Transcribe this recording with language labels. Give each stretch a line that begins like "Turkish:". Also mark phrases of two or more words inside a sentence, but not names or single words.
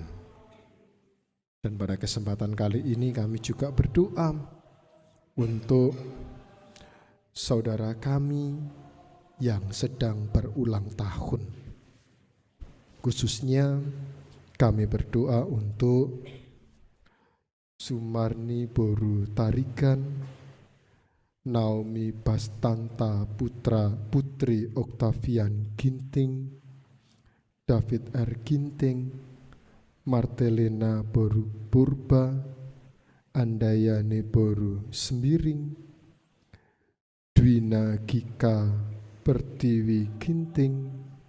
Indonesian: Dan pada kesempatan kali ini kami juga berdoa untuk saudara kami yang sedang berulang tahun. Khususnya kami berdoa untuk Sumarni Boru Tarigan, Naomi Bastanta Putri Octavian Ginting, David R. Ginting, Martelena Boru Purba, Andayane Boru Sembiring, Dwina Gika Pertiwi Ginting,